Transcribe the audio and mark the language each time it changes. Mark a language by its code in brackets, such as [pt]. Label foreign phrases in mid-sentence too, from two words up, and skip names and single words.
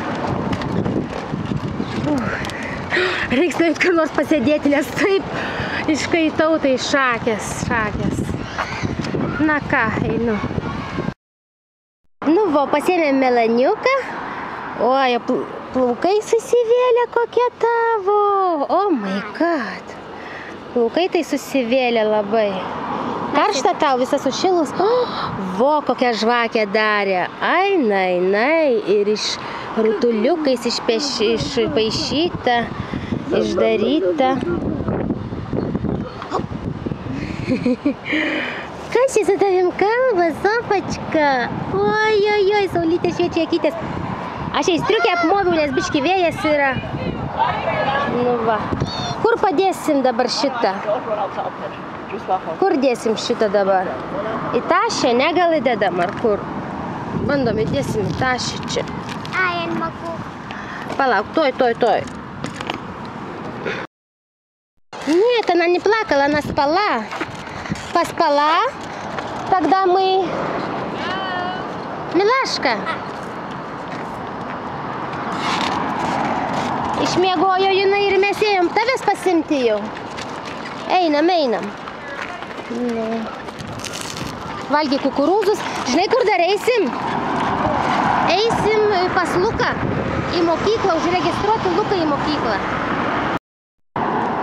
[lt] Reiks nueit kur nors pasėdėti, nes taip iškaitau, tai šakės. Na ką, einu. Nu, va, pasėmėm Melaniuką. Oi, plaukai susivėlė kokie tavo. [en] Oh my god. [lt] Plaukai tai susivėlė labai. Karšta tau, visas sušilus. Vo, kokią žvakę darė. Ai, nai, ir iš rutuliukais išpaišyta, išdaryta. Kas čia su tavim kalba, Sofačka? Oi, saulytė šviečia akytės. Aš jai striukę apmoviau, nes biški vėjas yra. Nu va. Kur padėsim dabar šitą? Kur dėsim šitą dabar? Į tašę, ne gal įdedam, ar kur? Bandom, įdėsim į tašę čia. [ru] Я не могу. Палак, той. Нет, она не плакала, она спала. Поспала, когда мы... Милашка. [lt] Išmiegojo jinai ir mes ėjom tavęs pasimti jau. Einam. Valgy kukurūzus. Žinai, kur dar eisim? Eisim pas Luką į mokyklą, užregistruoti Luką į mokyklą.